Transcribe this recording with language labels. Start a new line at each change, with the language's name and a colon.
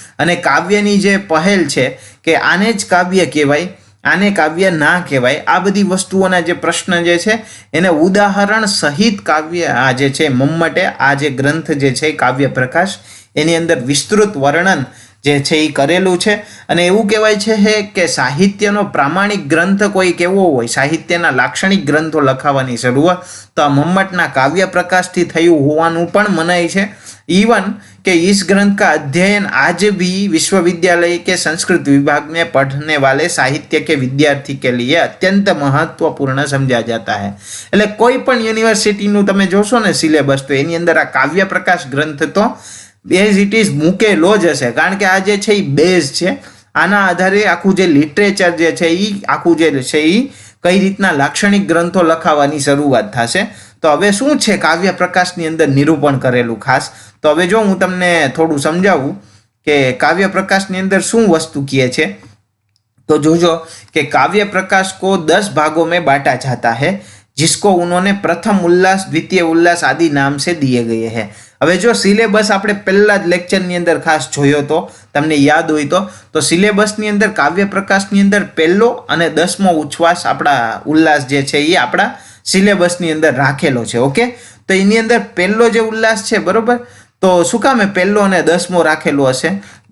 Gujarati: અને કાવ્યની જે પહેલ છે કે આને જ કાવ્ય કહેવાય, આને કાવ્ય ના કહેવાય, આ બધી વસ્તુઓના જે પ્રશ્ન જે છે એને ઉદાહરણ સહિત કાવ્ય આ જે છે મમ્મટે આ જે ગ્રંથ જે છે કાવ્ય પ્રકાશ એની અંદર વિસ્તૃત વર્ણન જે છે એ કરેલું છે. અને એવું કહેવાય છે કે સાહિત્યનો પ્રામાણિક ગ્રંથ કોઈ કેવો હોય, સાહિત્યના લાક્ષણિક ગ્રંથો લખાવાની શરૂઆત તો આ મમ્મટના કાવ્ય પ્રકાશથી થયું હોવાનું પણ મનાય છે.
Hindi: इवन कि इस ग्रंथ का अध्ययन आज भी विश्वविद्यालय के संस्कृत विभाग में पढ़ने वाले साहित्य के विद्यार्थी के लिए अत्यंत महत्वपूर्ण समझा जाता है.
Gujarati: એટલે કોઈ પણ યુનિવર્સિટીનું તમે જોશો ને સિલેબસ તો એની અંદર આ કાવ્ય પ્રકાશ ગ્રંથ તો
English: as it is
Gujarati: મૂકેલો જ હશે, કારણ કે આ જે છે એ બેઝ છે. આના આધારે આખું જે લિટરેચર જે છે એ આખું જે છે એ કઈ રીતના લાક્ષણિક ગ્રંથો લખાવાની શરૂઆત થશે. તો હવે શું છે કાવ્ય પ્રકાશની અંદર નિરૂપણ કરેલું ખાસ, તો હવે જો હું તમને થોડું સમજાવું કે કાવ્ય પ્રકાશની અંદર શું વસ્તુ કહે છે. તો જોજો કે
Hindi: काव्य प्रकाश को 10 भागों में बांटा जाता है, जिसको उन्होंने प्रथम उल्लास, द्वितीय उल्लास आदि नाम से दिए गए हैं.
Gujarati: હવે જો સિલેબસ આપણે પહેલા જ લેક્ચરની અંદર ખાસ જોયો તો તમને યાદ હોય તો સિલેબસની અંદર કાવ્ય પ્રકાશની અંદર પહેલો અને 10મો ઉચ્છ્વાસ આપણા ઉલ્લાસ જે છે એ આપણા સિલેબસની અંદર રાખેલો છે. ઓકે, તો એની અંદર પહેલો જે ઉલ્લાસ છે, બરોબર, તો શું કામે પહેલો અને 10મો રાખેલો હશે?